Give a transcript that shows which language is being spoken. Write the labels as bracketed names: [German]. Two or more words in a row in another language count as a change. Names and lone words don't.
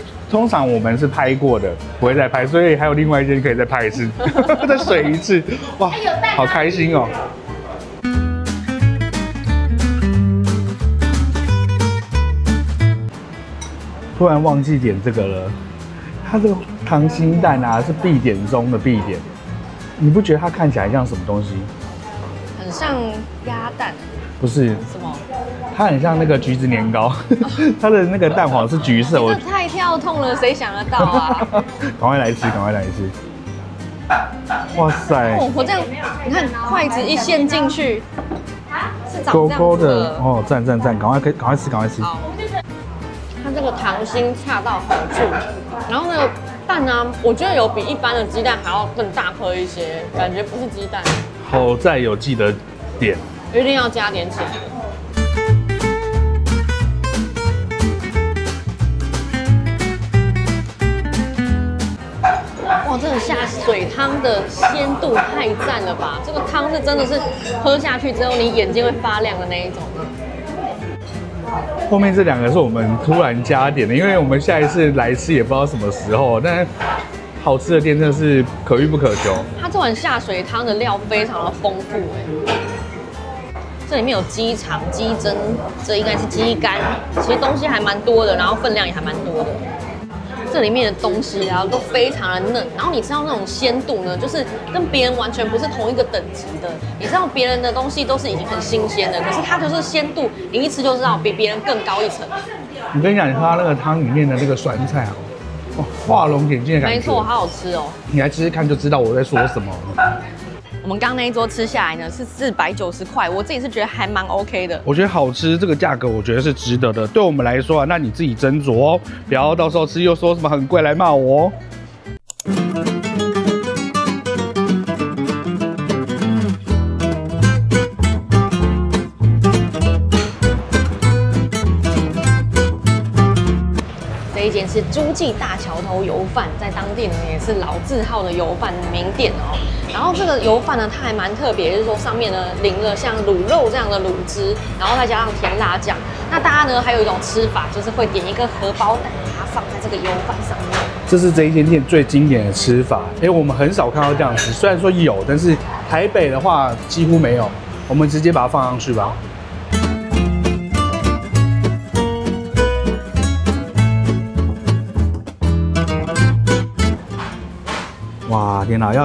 [Chinese] 通常我們是拍過的，不會再拍，所以還有另外一間可以再拍一次，再水一次，哇，好開心哦！突然忘記點這個了，它這個溏心蛋啊是必點中的必點，你不覺得它看起來像什麼東西？很像鴨蛋。不是什麼？它很像那個橘子年糕，它的那個蛋黃是橘色。這太跳痛了，誰想得到啊？趕快來吃，趕快來吃！哇塞！我這樣，你看筷子一陷進去，是長這樣子的。勾勾的哦，讚，趕快吃，趕快吃！它這個溏心恰到好處，然後那個蛋呢，我覺得有比一般的雞蛋還要更大顆一些，感覺不是雞蛋。好在有記得點。一定要加點起來。哇，这個下水湯的鮮度太讚了吧！這個湯是真的是喝下去之後，你眼睛會發亮的那一種。後面這兩個是我們突然加點的，因為我們下一次來吃也不知道什麼時候，但是好吃的店真的是可遇不可求。它這碗下水湯的料非常的豐富這裡面有雞腸、雞胗，這應該是雞肝，其實東西還蠻多的，然後分量也還蠻多的。這裡面的東西啊都非常的嫩，然後你知道那種鮮度呢，就是跟別人完全不是同一個等級的。你知道別人的東西都是已經很新鮮的，可是它就是鮮度，你一吃就知道比別人更高一層。我跟你講，你喝它那個湯裡面的那個酸菜啊，哇，畫龍點睛的感覺。沒錯，好好吃哦。你來吃吃看就知道我在說什麼。我們剛剛那一桌吃下來呢是490塊，我自己是覺得還蠻 OK 的。我覺得好吃，這個價格我覺得是值得的。對我們來說啊，那你自己斟酌哦，不要到時候吃又說什麼很貴來罵我哦。這一間是諸暨大橋頭油飯，在當地呢也是老字號的油飯名店哦。然後這個油飯呢，它還蠻特別，就是說上面呢淋了像滷肉這樣的滷汁，然後再加上甜辣醬。那大家呢還有一種吃法，就是會點一個荷包蛋，把它放在這個油飯上面。這是這一間店最經典的吃法，我們很少看到這樣吃，雖然說有，但是台北的話幾乎沒有。我們直接把它放上去吧。哇，天哪！